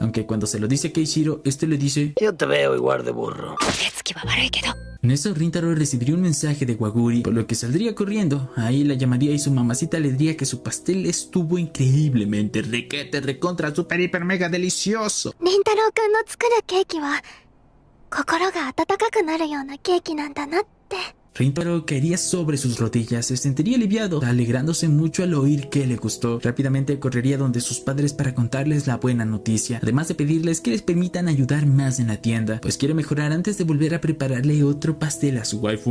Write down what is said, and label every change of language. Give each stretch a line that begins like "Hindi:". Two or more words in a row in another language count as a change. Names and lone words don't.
Spanish: Aunque cuando se lo dice a Keiichiro, este le dice: Yo te veo igual de burro. En eso Rintaro recibiría un mensaje de Waguri, por lo que saldría corriendo. Ahí la llamaría y su mamacita le diría que su pastel estuvo increíblemente requete, recontra, super, hiper, mega delicioso.
Japanese: 凛太郎くんの作るケーキは心が温かくなるようなケーキなんだなって。
Spanish: Rintaro caería sobre sus rodillas, se sentiría aliviado, alegrándose mucho al oír que le gustó. Rápidamente correría donde sus padres para contarles la buena noticia, además de pedirles que les permitan ayudar más en la tienda, pues quiere mejorar antes de volver a prepararle otro pastel a su waifu.